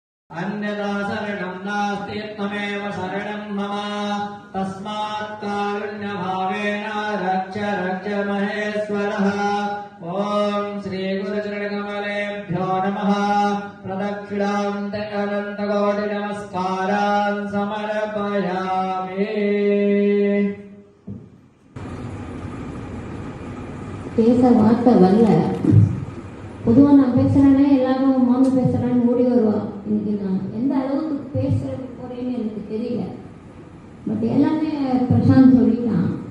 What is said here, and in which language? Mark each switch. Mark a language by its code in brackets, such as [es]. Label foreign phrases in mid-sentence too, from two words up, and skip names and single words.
[sa] अन्यथा शरणं नास्ति त्वमेव शरणं मम तस्मात् कारुण्यभावेन रक्ष रक्ष महेश्वरः। ॐ श्री गुरुचरणकमलेभ्यो नमः। प्रदक्षिणान्त अनन्तकोटि नमस्कारान् समर्पयामि। [ta] பேச வார்த்தை வரல. பொதுவாக நான் பேசுகிறேன்னே எல்லாரும் மாமி பேசுகிறான்னு ஓடி வருவான். இன்னைக்கு நான் எந்த அளவுக்கு பேசுறது போறேன்னு எனக்கு தெரியல. பட் எல்லாமே பிரசாந்த் சொல்லிட்டான்.